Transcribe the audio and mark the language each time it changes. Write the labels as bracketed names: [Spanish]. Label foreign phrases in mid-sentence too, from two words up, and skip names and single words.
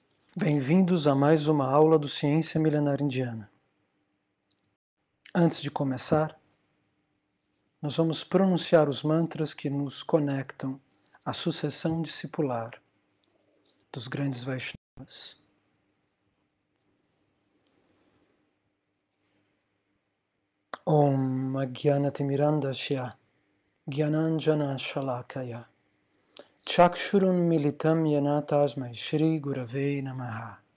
[Portuguese] Bem-vindos a mais uma aula do Ciência Milenar Indiana. Antes de começar, nós vamos pronunciar os mantras que nos conectam à sucessão discipular dos grandes Vaishnavas. [Sanskrit] Om Ajnanatirmirandasya Gyananjana Shalakaya Chakshurun Militam Yena Tasmai Shri Gurave Namaha.